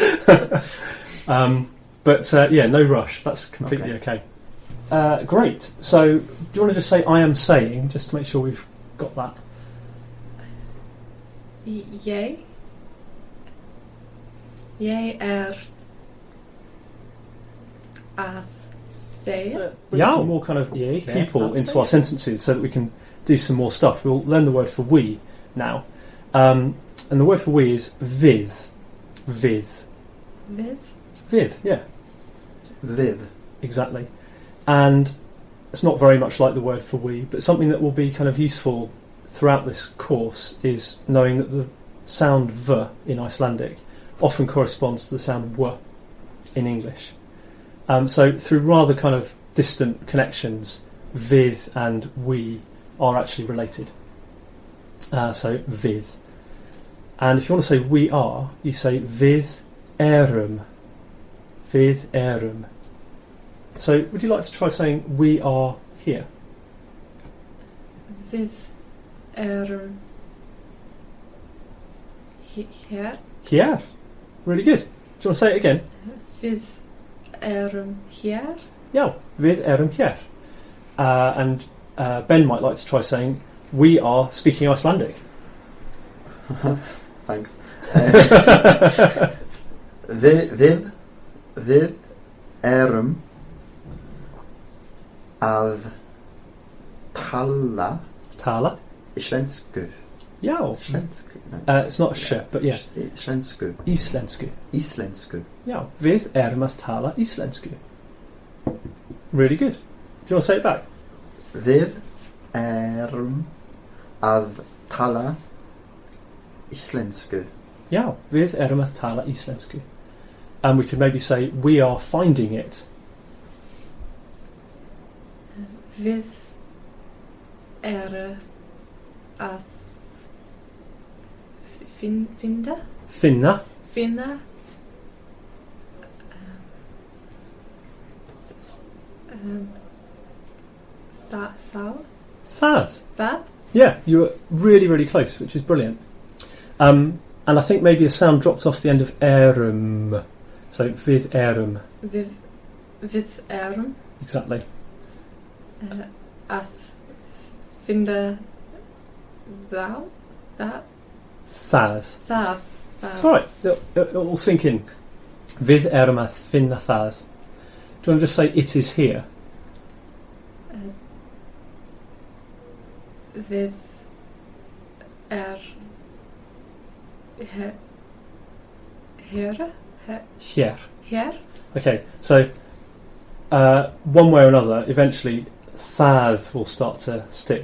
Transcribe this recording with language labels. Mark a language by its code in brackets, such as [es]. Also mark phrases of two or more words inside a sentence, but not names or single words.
[en] No rush. That's completely okay. Great. So, do you want to just say I am saying, just to make sure we've got that? [is] Jeg að segja. [en] Bring some more kind of people into our sentences so that we can do some more stuff. We'll learn the word for we now. And the word for we is við. [is] Við. Við? Við, yeah. Við. [en] Exactly. And it's not very much like the word for we, but something that will be kind of useful throughout this course is knowing that the sound v in Icelandic often corresponds to the sound w in English. So through rather kind of distant connections, við and we are actually related. So við. And if you want to say we are, you say [is] við erum. Við erum. [en] So would you like to try saying we are here? [is] Við erum here. [en] Here. Really good. Do you want to say it again? [is] Við erum here. [en] Yeah, [is] við erum here. [en] And Ben might like to try saying we are speaking Icelandic. Thanks. [is] Við erum að tala Íslensku. [en] Yeah. [is] Íslensku. [en] No. It's not a sh, but yeah. [is] Íslensku. Íslensku. Yeah, við erum að tala íslensku. [en] Really good. Do you want to say it back? [is] Við erum að tala Íslensku. Yeah, við erum að tala íslensku. [en] And we could maybe say we are finding it. [is] Við erum að finna that. [en] Yeah, you were really, really close, which is brilliant. And I think maybe a sound dropped off the end of erum. [is] So við erum. Við erum. [en] Exactly. [is] Að finna that. Það. [en] That's all right. It will sink in. [is] Við erum að finna það. [en] Do you want to just say it is here? [is] Við here. [en] Okay, so one way or another, eventually það will start to stick.